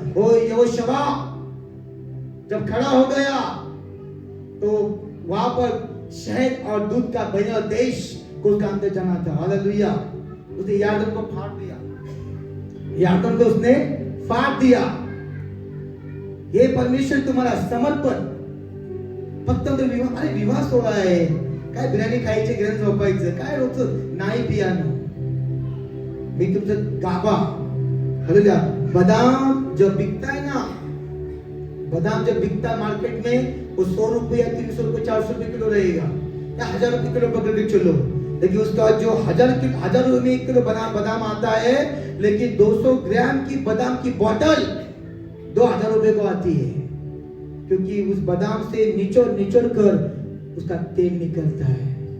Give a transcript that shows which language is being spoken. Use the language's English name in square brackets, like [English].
[Hindi] ओ यहोशुआ जब खड़ा हो गया तो वहां पर शहद और दूध का बना देश को उसका अंदर जाना था। हालेलुया। उसने यार्दन को फाड़ दिया, यार्दन को उसने फाड़ दिया। हे परमेश्वर, तुम्हारा समर्पण [Marathi] फक्त विवाह सोहळा आहे, काय बिर्याणी खायची, घरी झोपायचं, काय रोजचं नाही पियानो। मी तुमचं गाभा, हालेलुया। [Hindi] बादाम जब बिकता है ना, बादाम जब बिकता मार्केट में, वो 100 रुपये, 300 रुपये, 400 रुपये किलो रहेगा, या 1000 रुपये किलो पकड़ के चलो। लेकिन उसका जो 1000 रुपये में 1 किलो बादाम आता है, लेकिन 200 ग्राम की बादाम की बोतल 2000 रुपए को आती है, क्योंकि उस बादाम से निचोड़ कर उसका तेल निकलता है।